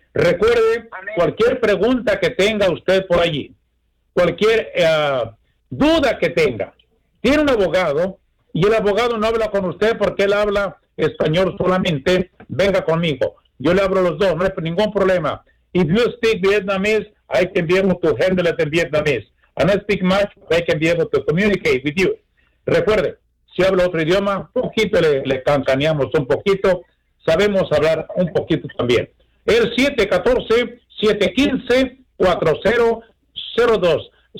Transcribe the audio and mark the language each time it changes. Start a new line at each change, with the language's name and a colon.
Spanish: Recuerde, cualquier pregunta que tenga usted por allí, cualquier duda que tenga, tiene un abogado, y el abogado no habla con usted porque él habla español solamente, venga conmigo. Yo le abro los dos, no hay ningún problema.
English: If you speak Vietnamese, I can be able to handle it in Vietnamese. And I speak much, I can be able to communicate with you.
Spanish: Recuerde, si habla otro idioma, poquito le cancaneamos un poquito, sabemos hablar un poquito también. El 714-715-4002.